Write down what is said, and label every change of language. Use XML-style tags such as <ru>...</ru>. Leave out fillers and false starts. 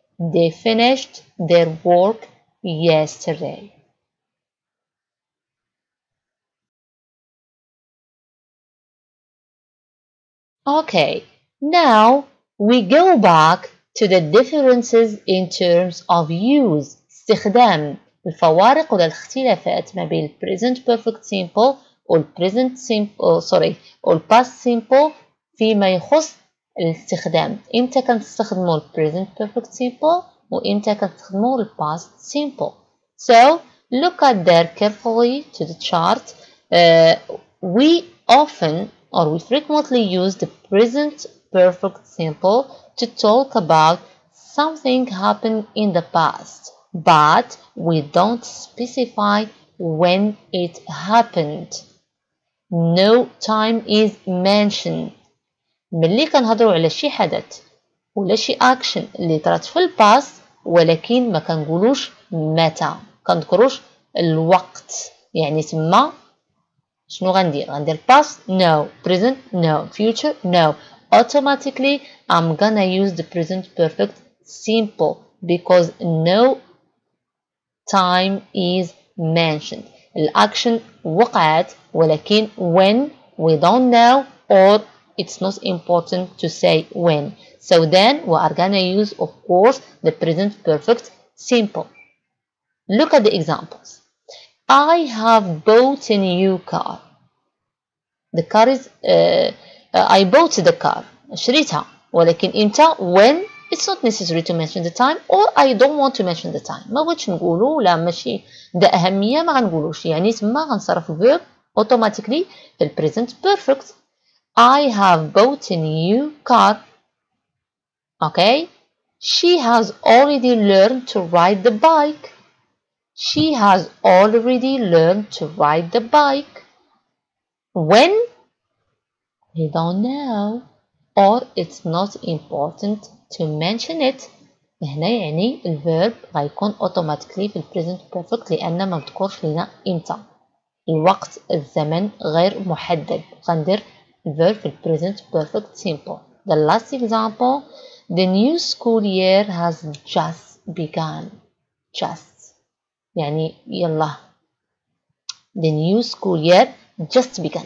<en>They finished their work yesterday. Okay, now we go back to the differences in terms of use.</en> <ar>استخدام الفوارق والاختلافات ما بين present perfect simple present simple past simple فيما يخص الاستخدام. إمتى كنستخدموا present perfect simple وإمتى كنستخدموا past simple.</ar> <en>So look at there carefully to the chart. We often or we frequently use the present perfect simple to talk about something happened in the past, but we don't specify when it happened. No time is mentioned.</en> <ar>ملي كنهضروا على شي حدث ولا شي action اللي طرات في الباست ولكن ما كنقولوش متى، كنذكروش الوقت. يعني تما شنو غندير</ar> <en>past no, present no, future no. Automatically I'm gonna use the present perfect simple because no time is mentioned.</en> <ar>الأكشن وقعت ولكن</ar> <en>when we don't know or it's not important to say when. So then we are gonna use, of course, the present perfect simple. Look at the examples. I have bought a new car. The car is I bought the car.</en> <ar>شريتها. ولكن إمتى?</ar> <en>When? It's not necessary to mention the time, or I don't want to mention the time.</en> <ar>ما بغيتش نقولو لا ماشي ده أهمية ما غنقولوش، يعني تما غنصرف verb automatically في ال present perfect.</ar> <en>I have bought a new car. Okay? She has already learned to ride the bike. She has already learned to ride the bike. When? We don't know. Or it's not important to mention it.</en> <ar>هنا يعني الverb غيكون automatically في ال present perfect لأن ما بتذكرش لنا إمتى. الوقت الزمن غير محدد. غندير الverb في ال present perfect simple.</ar> <en>The last example. The new school year has just begun.</en> <ar>Just. يعني يلا.</ar> <en>The new school year just begun.</en>